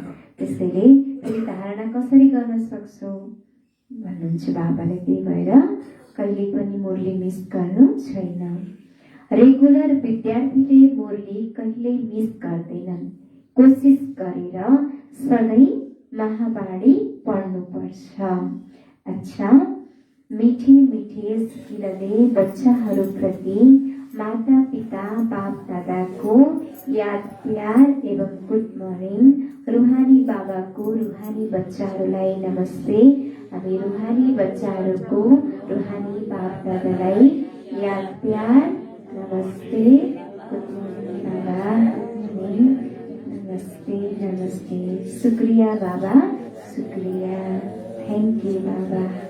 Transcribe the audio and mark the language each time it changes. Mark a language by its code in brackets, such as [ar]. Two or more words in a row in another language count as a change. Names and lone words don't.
[ne] त्यसैले फेरि धारणा कसरी गर्न सक्छौ भन्नुहुन्छ बाबाले। त्यही भएर कहिले पनि मुरली मिस गर्नु छैन। रेगुलर विद्यार्थीले मुरली कहिल्यै मिस गर्दैनन्। कोसिस गरेर सधैँ महावाणी पढ्नुपर्छ। अच्छा, मिठी मिठी सिकिलले बच्चाहरूप्रति माता पिता बाप दादाको याद प्यार एवं [en] good morning. [ne] रुहानी बाबाको रुहानी बच्चाहरूलाई नमस्ते। हामी रुहानी बच्चाहरूको रुहानी बाप दादालाई याद प्यार नमस्ते। [en] good morning [ne] बाबा, नमस्ते नमस्ते। शुक्रिया बाबा, शुक्रिया, [en] thank you [ne] बाबा।